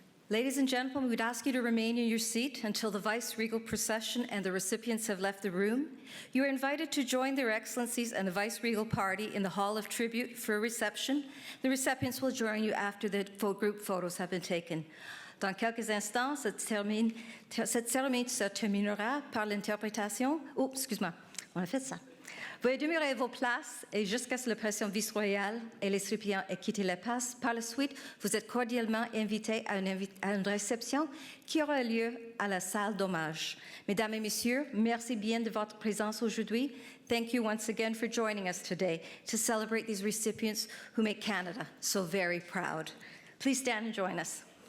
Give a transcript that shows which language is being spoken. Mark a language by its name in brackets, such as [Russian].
[English] Ladies and gentlemen, we'd ask you to remain in your seat until the vice-regal procession and the recipients have left the room. You are invited to join their excellencies and the vice-regal party in the Hall of Tribute for a reception. The recipients will join you after the group photos have been taken. [French] Dans quelques instants, cette cérémonie se terminera par l'interprétation. Oh, excuse-moi, on a fait ça. Veuillez demeurer à vos places et jusqu'à ce que la pression vice-royale et les récipients aient quitté la place. Par la suite, vous êtes cordialement invités à une réception qui aura lieu à la salle d'hommage. Mesdames et messieurs, merci bien de votre présence aujourd'hui. [English] Thank you once again for joining us today to celebrate these recipients who make Canada so very proud. Please stand and join us.